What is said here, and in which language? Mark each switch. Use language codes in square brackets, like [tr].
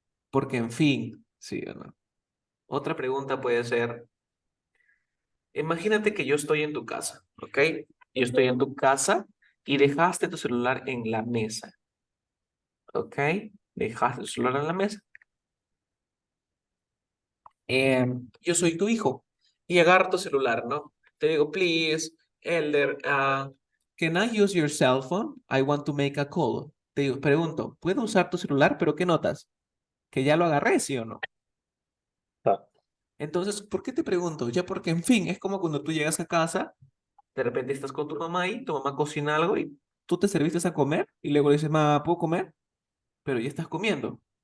[es] Porque en fin, sí o no. Otra pregunta puede ser, imagínate que yo estoy en tu casa, ¿ok? Yo estoy en tu casa y dejaste tu celular en la mesa, ¿ok? Dejaste tu celular en la mesa. Yo soy tu hijo y agarro tu celular, ¿no? Te digo, [en] please, Elder, can I use your cell phone? I want to make a call. [es] Te digo, pregunto, ¿puedo usar tu celular? ¿Pero qué notas? ¿Que ya lo agarré, sí o no? Ah, Entonces, ¿por qué te pregunto? Ya porque, en fin, es como cuando tú llegas a casa, de repente estás con tu mamá y tu mamá cocina algo y tú te serviste a comer y luego le dices, mamá, ¿puedo comer? Pero ya estás comiendo.